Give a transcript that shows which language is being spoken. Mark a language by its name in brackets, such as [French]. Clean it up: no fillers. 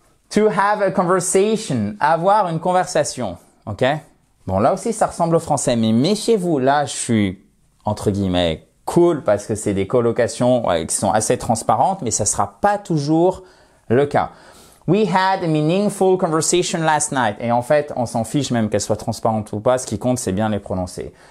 [English] To have a conversation, [French] avoir une conversation, [English] ok? [French] Bon, là aussi, ça ressemble au français, mais méfiez-vous, là, je suis, entre guillemets, cool parce que c'est des colocations qui sont assez transparentes, mais ça sera pas toujours le cas. [English] We had a meaningful conversation last night. [French] Et en fait, on s'en fiche même qu'elle soit transparente ou pas. Ce qui compte, c'est bien les prononcer.